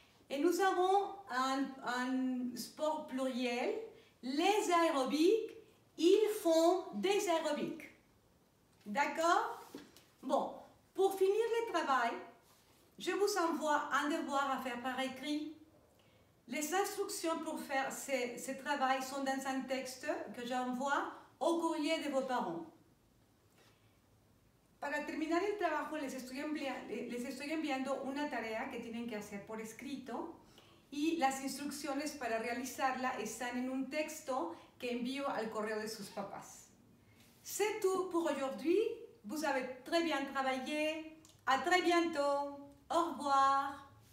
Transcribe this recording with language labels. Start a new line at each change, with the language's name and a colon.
French: Et nous avons un sport pluriel, les aérobiques, ils font des aérobiques. D'accord? Bon, pour finir le travail, je vous envoie un devoir à faire par écrit. Les instructions pour faire ce travail sont dans un texte que j'envoie au courrier de vos parents.
Spanish: Para terminar el trabajo les estoy enviando una tarea que tienen que hacer por escrito y las instrucciones para realizarla están en un texto que envío al correo de sus papás.
French: C'est tout pour aujourd'hui. Vous avez très bien travaillé. À très bientôt. Au revoir.